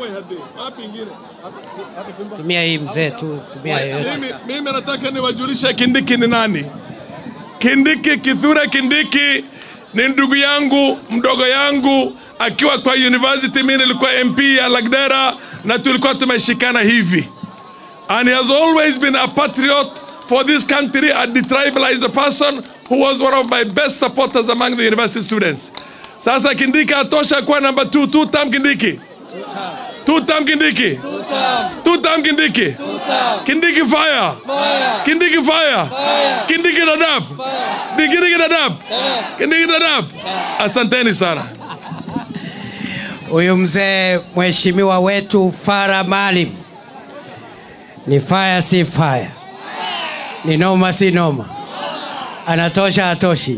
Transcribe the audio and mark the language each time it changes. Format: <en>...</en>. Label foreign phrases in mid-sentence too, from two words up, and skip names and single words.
<sw>Tumia hii mzee tu, tumia yote. Mimi nataka niwajulishe Kindiki ni nani. Kindiki, Kithure Kindiki ni ndugu yangu, mdogo yangu, akiwa kwa university mimi nilikuwa MP ya Lagdera na tulikuwa tumeshikana hivi.</sw> <en>And he has always been a patriot for this country, a detribalized person who was one of my best supporters among the university students.</en> <sw>Sasa Kindiki atosha kuwa number 2, two-term Kindiki. Two-term Kindiki. Two-term Kindiki. Kindiki fire. Kindiki fire. Kindiki Dadaab. Kindiki Dadaab. Kindiki Dadaab. Asanteni sana. Huyu mzee mheshimiwa wetu Farah Maalim ni fire si fire, ni noma si noma, anatosha atoshi.</sw>